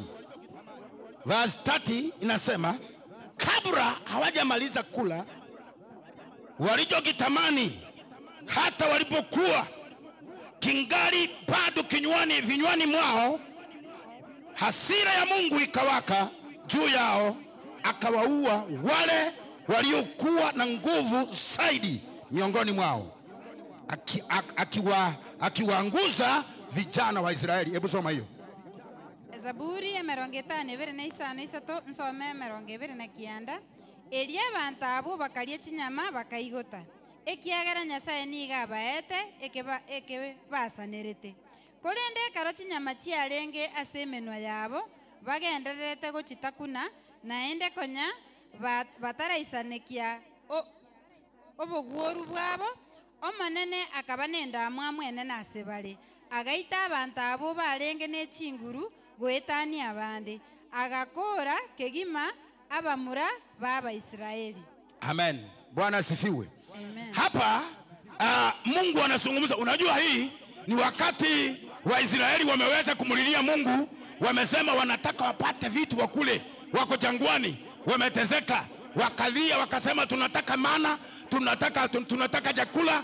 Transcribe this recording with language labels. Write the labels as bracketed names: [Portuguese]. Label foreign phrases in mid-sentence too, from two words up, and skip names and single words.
[Swahili] Verse 30 inasema kabla hawajamaliza kula walichokitamani, hata walipokuwa kingali bado vinywani mwao, hasira ya Mungu ikawaka juu yao, akawaua wale waliokuwa na nguvu zaidi miongoni mwao, akiwaanguza vijana wa Israeli. Hebu soma hiyo. Zaburi ya 25 nsome 29. [Gusii] Elia abantu abo bakalya chinyama bakaigota. Ekiagera Nyasaye niga baete ekebasanerete. Kolende karo chinyama chiarenge ase emenwa yabo bagendererete gochitakuna naende konya bataraisanekia obogworu bwabo omanene akaba nendamu amwene nase bare agaita abantu abo barenge n'echinguru goetania abande agakora kegima abamura baba Israeli. [Swahili] Amen. Bwana asifiwe. Amen. Hapa Mungu anazungumza. Unajua hii ni wakati Waisraeli wameweza kumulilia Mungu, wamesema wanataka wapate vitu wakule, wako jangwani, wametezeka, wakalia wakasema tunataka mana, tunataka chakula.